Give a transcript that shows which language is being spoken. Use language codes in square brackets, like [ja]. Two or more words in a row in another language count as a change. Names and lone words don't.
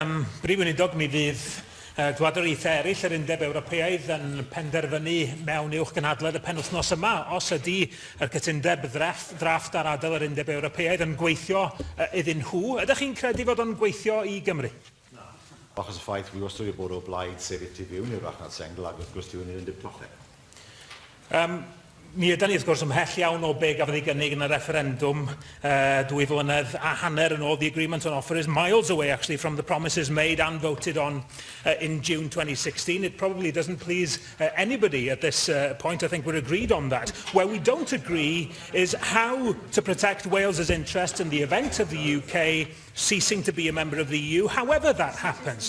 [cy] Prif Weinidog, mi fydd dwadwriaethau eraill yr Undeb Ewropeaidd yn penderfynu mewn uwch gynhadledd y penwythnos yma os ydy yr cytundeb ddrafft ar adael yr Undeb Ewropeaidd yn gweithio iddyn nhw. Ydych chi'n credu fod o'n gweithio i Gymru? Achos y ffaith wi wastad wedi bod o blaid sefyll tu fewn i'r farchnad sengl ac wrth gwrs tu fewn i'r Undeb Clochau. Mi ydyn ni wrth gwrs ymhell iawn o be gafodd ei gynnig yn y referendum 2 flynedd a hanner yn ôl. [en] The agreement on offer is miles away actually from the promises made and voted on in June 2016. It probably doesn't please anybody at this point. I think we're agreed on that. Where we don't agree is how to protect Wales's interest in the event of the UK ceasing to be a member of the EU, however that happens.